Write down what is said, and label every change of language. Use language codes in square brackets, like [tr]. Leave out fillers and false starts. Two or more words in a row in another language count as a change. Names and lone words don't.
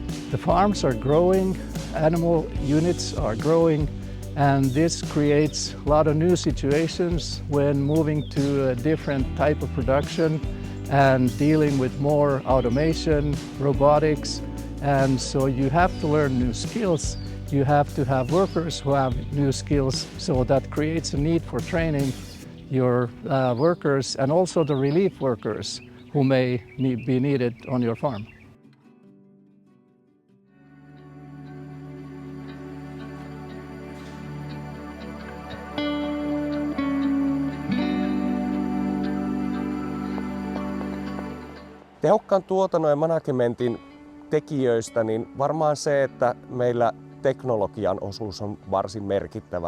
[en] The farms are growing, animal units are growing, and this creates a lot of new situations when moving to a different type of production and dealing with more automation, robotics. And so you have to learn new skills. You have to have workers who have new skills, so that creates a need for training your workers and also the relief workers who may be needed on your farm. [fi] Tehokkaan tuotannon ja managementin tekijöistä niin varmaan se, että meillä teknologian osuus on varsin merkittävä.